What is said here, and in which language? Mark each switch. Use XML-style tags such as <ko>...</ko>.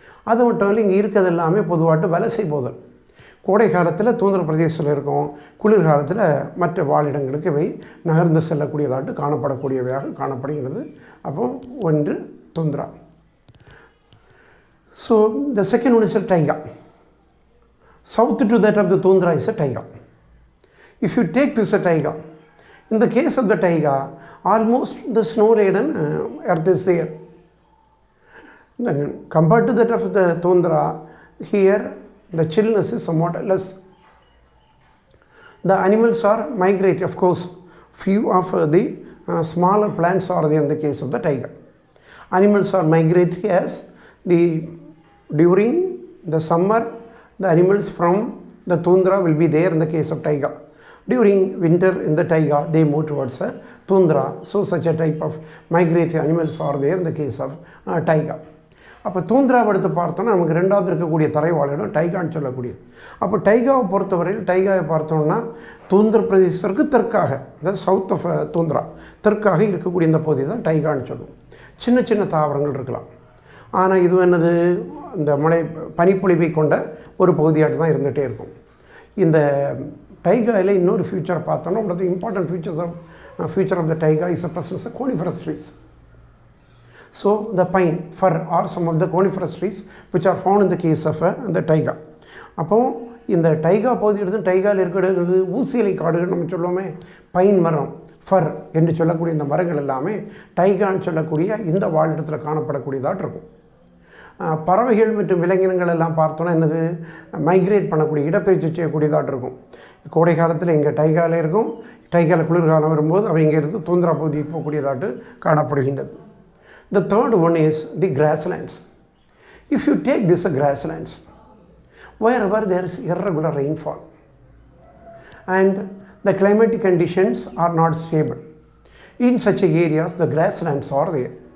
<ta>அது மட்டும் இல்லை, இங்கே இருக்கிறது எல்லாமே பொதுவாட்டு வலசை போதல். கோடை காலத்தில் தூந்திர பிரதேசத்தில் இருக்கும், குளிர்காலத்தில் மற்ற வாழிடங்களுக்கு இவை நகர்ந்து செல்லக்கூடியதாட்டு காணப்படக்கூடியவையாக காணப்படுகிறது. அப்போ ஒன்று tundra.</ta> <en>So the second one is a taiga. South to that of the tundra is a taiga. If you take this taiga, In the case of the taiga, almost the snow-laden earth is there. Then compared to that of the tundra, here the chillness is somewhat less. The animals are migratory, of course. Few of the smaller plants are there in the case of the taiga. Animals are migratory as during the summer, the animals from the tundra will be there in the case of taiga. During winter in the taiga, they move towards tundra. So such a type of migratory animals are there in the case of taiga.</en> <ta>அப்போ தூந்திராவை எடுத்து பார்த்தோன்னா நமக்கு ரெண்டாவது இருக்கக்கூடிய தரைவாழிடம் டைகான்னு சொல்லக்கூடியது. அப்போ டைகாவை பொறுத்தவரையில் டைகாவை பார்த்தோம்னா தூந்திர பிரதேசத்திற்கு தெற்காக, அதாவது சவுத் ஆஃப் தூந்திரா தெற்காக இருக்கக்கூடிய இந்த பகுதி தான் டைகான்னு சொல்லுவோம். சின்ன சின்ன தாவரங்கள் இருக்கலாம். ஆனால் இது என்னது, இந்த பனிப்பொழிவை கொண்ட ஒரு பகுதியாட்டு தான் இருந்துகிட்டே இருக்கும். இந்த டைகாவில் இன்னொரு ஃபியூச்சர் பார்த்தோன்னா</ta> <en>one of the important feature of the taiga is the presence of coniferous trees. So the pine, fir are some of the coniferous trees which are found in the case of the taiga.</en> <ta>அப்போ இந்த taiga பகுதி எடுத்து டைகாவில் இருக்கிறது ஊசியலை காடுகள் நம்ம சொல்லுவோமே, pine மரம், ஃபர் என்று சொல்லக்கூடிய இந்த மரங்கள் எல்லாமே டைகான்னு சொல்லக்கூடிய இந்த வாழிடத்தில் காணப்படக்கூடியதாக இருக்கும். பறவைகள் மற்றும் விலங்கினங்கள் எல்லாம் பார்த்தோன்னா என்னது, மைக்ரேட் பண்ணக்கூடிய, இடப்பெயர்ச்சி செய்யக்கூடியதாக இருக்கும். கோடை காலத்தில் இங்கே டைகாவில் இருக்கும், டைகாவில் குளிர்காலம் வரும்போது அவை இங்கே இருந்து தூந்திரா பகுதி போகக்கூடியதாட்டு காணப்படுகின்றது.</ta> <en>The third one is the grasslands. If you take this grasslands, wherever there is irregular rainfall and the climatic conditions are not stable, in such areas the grasslands are there.</en>